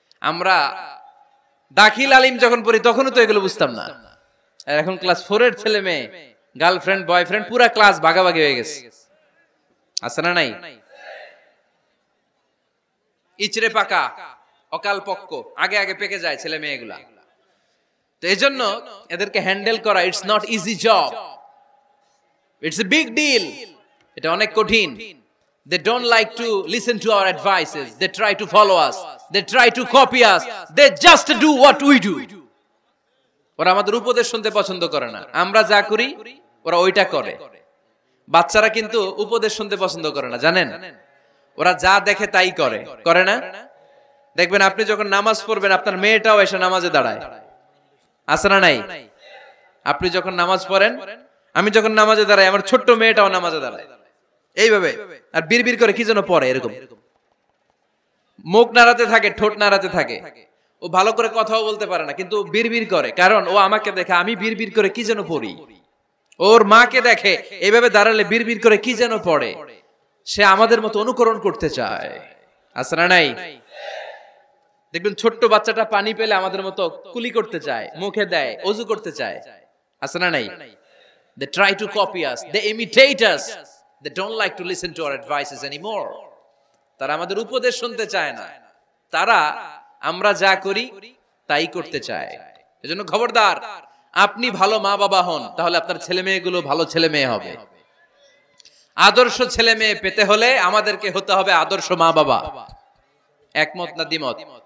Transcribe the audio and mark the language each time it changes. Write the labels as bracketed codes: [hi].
[bn] আমরা দাখিল আলিম যখন পড়ি তখনও তো এগুলো বুঝতাম না, আর এখন ক্লাস 4 এর ছেলে মেয়ে গার্লফ্রেন্ড বয়ফ্রেন্ড পুরা ক্লাস ভাগাভাগি হয়ে গেছে, আছে না নাই? ইচড়ে পাকা, অকাল পক্ক, আগে আগে পেকে যায় ছেলে মেয়েগুলা। তো এজন্য এদেরকে হ্যান্ডেল করা [en] it's not easy job, it's a big deal, [bn] এটা অনেক কঠিন। [en] They don't like to listen to our advices. They try to follow us. They try to copy us. They just do what we do. [bn] ওরা আমাদের উপদেশ শুনতে পছন্দ করে না, আমরা যা করি ওরা ওইটা করে। বাচ্চারা কিন্তু উপদেশ শুনতে পছন্দ করে না, জানেন? ওরা যা দেখে তাই করে, করে না? দেখবেন আপনি যখন নামাজ পড়বেন আপনার মেয়েটাও এসে নামাজে দাঁড়ায়, আছে না নাই? আপনি যখন নামাজ পড়েন, আমি যখন নামাজে দাঁড়াই, আমার ছোট্ট মেয়েটাও নামাজে দাঁড়ায় এইভাবে, আর বিড়বিড় করে কি যেন পড়ে, এরকম মুখ নাড়াতে থাকে, ঠোঁট নাড়াতে থাকে। ও ভালো করে কথাও বলতে পারে না, কিন্তু বিড়বিড় করে, কারণ ও আমাকে দেখে আমি বিড়বিড় করে কি যেন পড়ি। ওর মাকে দেখে এইভাবে দাঁড়ালে বিড়বিড় করে কি যেন পড়ে, সে আমাদের মতো অনুকরণ করতে চায়, আছে না নাই? দেখবেন ছোট্ট বাচ্চাটা পানি পেলে আমাদের মতো কুলি করতে চায়, মুখে দেয়, ওযু করতে চায়, আছে না নাই? [en] They try to copy us, they imitate us, they don't like to listen to our advices anymore. [bn] তারা আমাদের উপদেশ শুনতে চায় না, তারা আমরা যা করি তাই করতে চায়। এজন্য খবরদার, আপনি ভালো মা বাবা হন, তাহলে আপনার ছেলে মেয়েগুলো ভালো ছেলে মেয়ে হবে। আদর্শ ছেলে মেয়ে পেতে হলে আমাদেরকে হতে হবে আদর্শ মা বাবা। একমত না দ্বিমত?